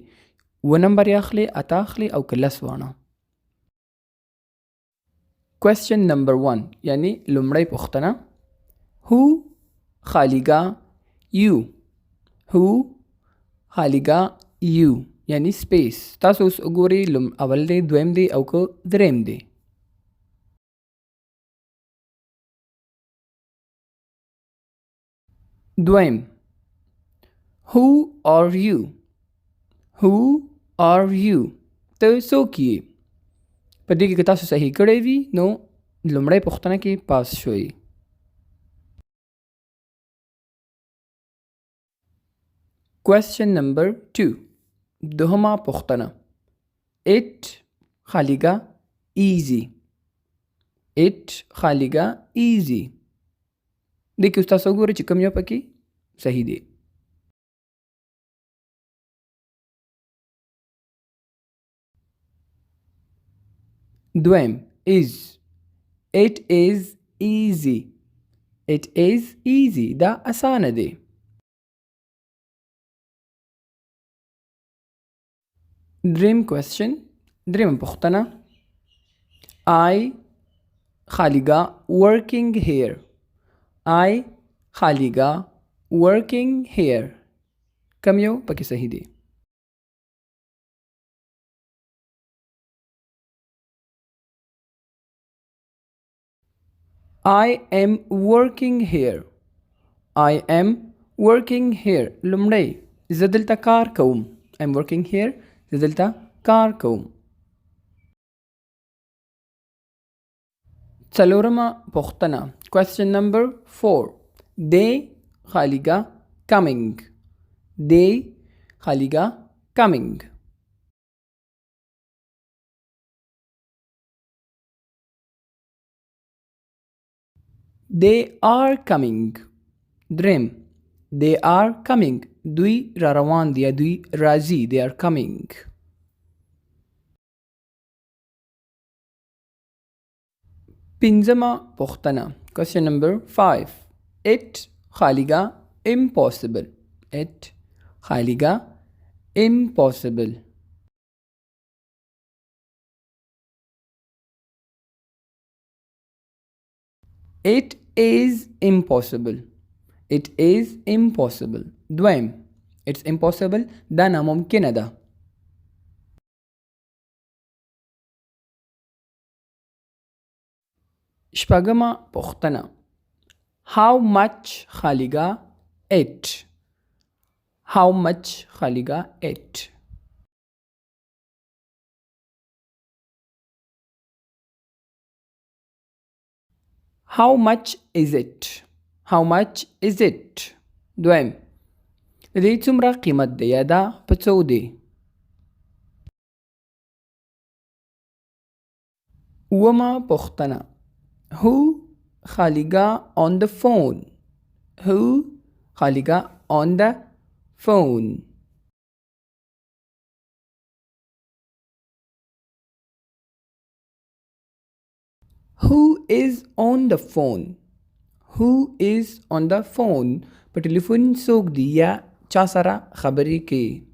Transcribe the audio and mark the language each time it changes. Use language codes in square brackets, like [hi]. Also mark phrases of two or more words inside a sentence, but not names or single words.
[ps] 7 نمبر یې اخلئ، 8 اخلئ او که 10 واڼه. [en] question number [ps] 1 یعنی لومړی پوښتنه، هو خالیګاه یو، هو خالیګاه یو یعنی سپیس. تاسو اوس وګورئ اول دی، دویم دی او که دریم دی. دویم، [en] who are you? who are you? [ps] ته څوک یې؟ په دې کې که تاسو صحیح کړی وي نو لومړی پوښتنه کې پاس شوئ. [en] question number 2 [ps] دوهمه پوښتنه، [en] it خالیګاه easy، it خالیګاه easy. [ps] دې کې اوس تاسو وګورئ چې کوم یو پکې صحیح دی. دویم، [en] is it is easy، it is easy [ps] دا اسانه دی. دریم کوېسچن، دریم پوښتنه، [en] I خالیګاه working here، I خالیګاه working here. [ps] کوم یو پکې صحیح دی؟ [en] I am working here، I am working here. [ps] لومړی، زه دلته کار کوم، [en] I am working here، [ps] زه دلته کار کوم. څلورمه پوښتنه، [en] question number 4 they خالیګاه coming، they خالیګاه coming. they are coming. [ps] دریم، [en] they are coming [ps] دوی را روان دي یا دوی راځي، [en] they are coming. [ps] پنځمه پوښتنه، [en] question number 5 it خالیګاه impossible، it خالیګاه impossible. it is impossible، it is impossible. [ps] دویم، [en] it's impossible [ps] دا ناممکنه ده. شپږمه پوښتنه، [en] how much خالیګاه it، how much خالیګاه it. how much is it، how much is it. [ps] دویم، د دې څومره قیمت دی یا دا په څو دی. اوومه پوښتنه، [en] who خالیګاه on the phone، who خالیګاه on the phone. who is on the phone، who is on the phone [ps] په ټلیفون څوک دی یا چا سره خبرې کوي.